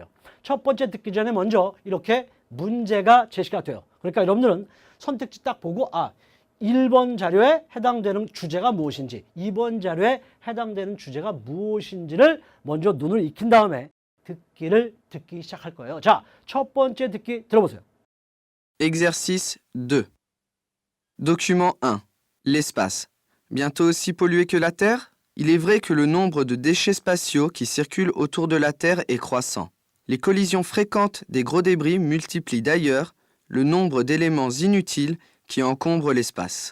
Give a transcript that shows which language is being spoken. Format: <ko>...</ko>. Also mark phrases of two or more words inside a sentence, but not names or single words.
<ko>첫 번째 듣기 전에 먼저 이렇게 문제가 제시가 돼요. 그러니까 여러분들은 선택지 딱 보고 1번 자료에 해당되는 주제가 무엇인지 2번 자료에 해당되는 주제가 무엇인지를 먼저 눈을 익힌 다음에 듣기를 듣기 시작할 거예요. 자, 첫 번째 듣기 들어보세요.</ko> <fr>Exercice 2. Document 1. L'espace. Bientôt aussi pollué que la Terre? Il est vrai que le nombre de déchets spatiaux qui circulent autour de la Terre est croissant. Les collisions fréquentes des gros débris multiplient d'ailleurs le nombre d'éléments inutiles qui encombrent l'espace.</fr>